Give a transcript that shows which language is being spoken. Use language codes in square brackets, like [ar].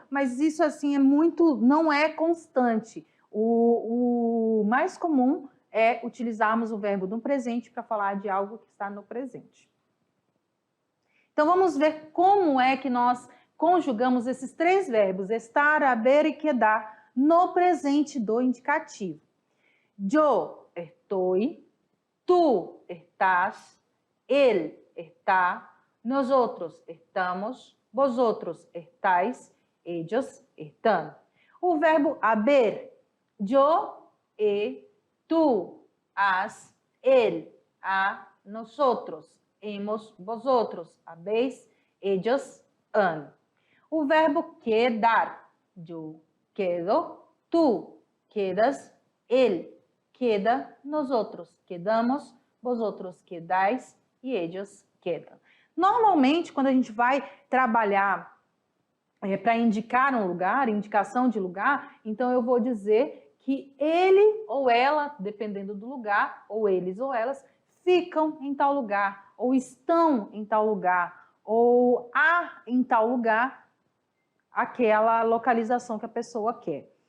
[pt] Mas isso assim não é constante. O mais comum é utilizarmos o verbo no presente para falar de algo que está no presente. Então vamos ver como é que nós conjugamos esses três verbos, estar, haver e quedar, no presente do indicativo. Yo estoy, tú estás, él está, nosotros estamos, vosotros estáis, ellos están. O verbo [es] haber, yo, tú, has, él, ha, nosotros, hemos, vosotros, habéis, ellos, han. [pt] O verbo [es] quedar, yo quedo, tú quedas, él queda, nosotros quedamos, vosotros quedáis e ellos quedam. [pt] Normalmente, quando a gente vai trabalhar para indicar um lugar, indicação de lugar, então eu vou dizer que ele ou ela, dependendo do lugar, ou eles ou elas, ficam em tal lugar, ou estão em tal lugar, ou há em tal lugar aquela localização que a pessoa quer.